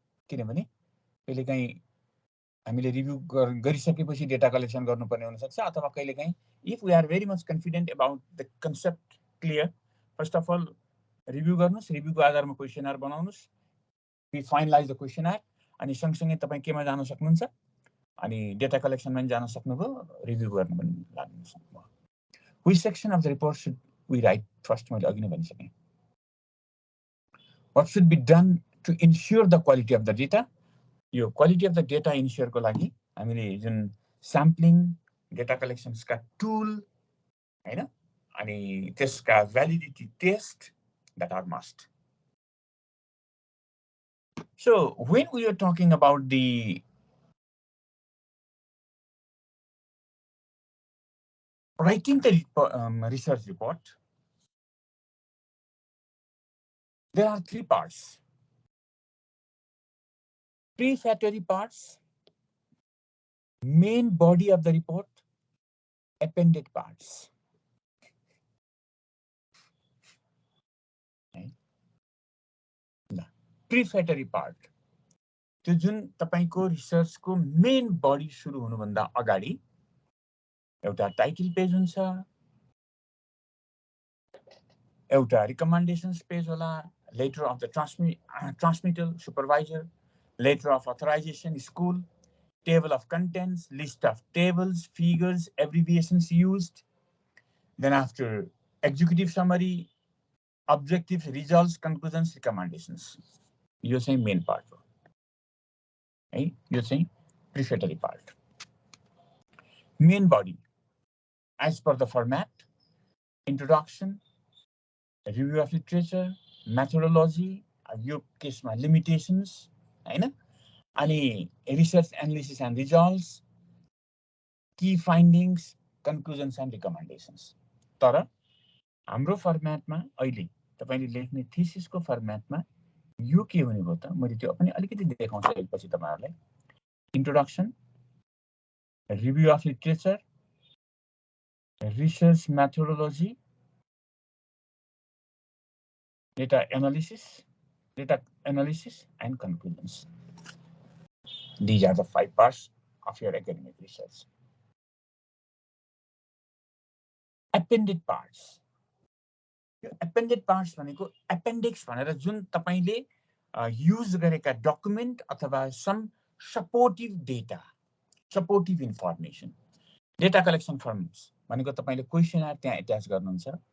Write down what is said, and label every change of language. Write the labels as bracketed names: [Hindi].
[Nepali] किनभने कहिलेकाहीँ हामीले रिभ्यू गरिसकेपछि डेटा कलेक्सन गर्नुपर्ने हुन सक्छ, अथवा कहिलेकाहीँ [English] if we are very much confident about the concept clear, first of all [Nepali] review गर्नुस्, रिभ्यूको आधारमा क्वेशनर बनाउनुस्, [English] we finalize the questionnaire, [Nepali] अनि सँगसँगै तपाई केमा जान सक्नुहुन्छ, अनि डेटा कलेक्सनमा पनि जान सक्नुभयो, रिभ्यू गर्न पनि लाग्न सक्नुभयो। [English] Which section of the report should we write first? [Nepali] मैले अघि नै भनिसकेँ। [English] What should be done to ensure the quality of the data? [Nepali] यो क्वालिटी अफ द डेटा इन्स्योरको लागि हामीले जुन स्याम्पलिङ, डेटा कलेक्सन्सका टुल हैन, अनि त्यसका validity test [English] that are must. So when we are talking about the writing the research report, there are three parts. Prefatory parts, main body of the report, appended parts. Prefatory part, [Nepali] त्यो जुन तपाईको रिसर्चको main body सुरु हुनुभन्दा अगाडि एउटा title page हुन्छ, एउटा रिकमेन्डेसन्स page होला, [English] Letter of the transmitter supervisor, letter of authorization, school, table of contents, list of tables, figures, abbreviations used. Then after executive summary, objectives, results, conclusions, recommendations. You're saying main part. Right? You're saying prefatory part. Main body, as per the format, introduction, review of literature, methodology, [Nepali] यो केसमा [English] limitations, हैन? अनि research analysis and results, key findings, conclusions and recommendations. [Nepali] तर हाम्रो फर्म्याटमा अहिले तपाईले लेख्ने थीसिसको फर्म्याटमा यो के हुने भयो त? मैले त्यो पनि अलिकति देखाउँछु एकपछि तपाईहरुलाई. [English] Introduction, review of literature, research methodology, data analysis and conclusions. These are the 5 parts of your academic research. Appended parts. Appended parts भनेको appendix भनेर [Nepali] जुन तपाईले युज गरेका डकुमेन्ट अथवा [English] some supportive data, supportive information. Data collection forms [Nepali] भनेको तपाईले क्वेशनर त्यहाँ attach गर्नुहुन्छ.